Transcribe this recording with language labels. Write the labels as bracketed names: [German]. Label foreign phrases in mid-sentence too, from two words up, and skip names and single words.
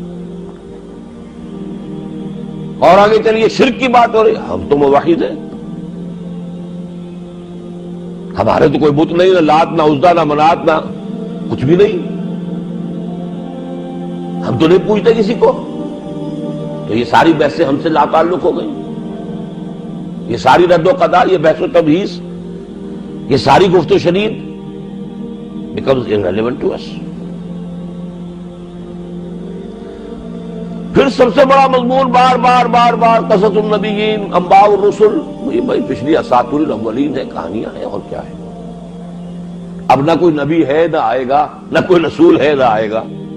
[Urdu] اور آگے چلیے شرک کی بات ہو رہی، ہم تو موحد ہیں، ہمارے تو کوئی بت نہیں، نہ لات نہ عزا نہ منات نہ کچھ بھی نہیں، ہم تو نہیں پوچھتے کسی کو. تو یہ ساری بحثیں ہم سے لا تعلق ہو گئی، یہ ساری رد و قضا، یہ بحث و تبحیث، یہ ساری گفت و شنید [English] becomes irrelevant to us. [Urdu] پھر سب سے بڑا مضمون بار بار بار بار [Arabic] قصص النبیین، انباء الرسل. [Urdu] یہ بھائی پچھلی [Arabic] اساطیر الاولین [Urdu] ہے، کہانیاں ہیں، اور کیا ہے. اب نہ کوئی نبی ہے نہ آئے گا، نہ کوئی رسول ہے نہ آئے گا.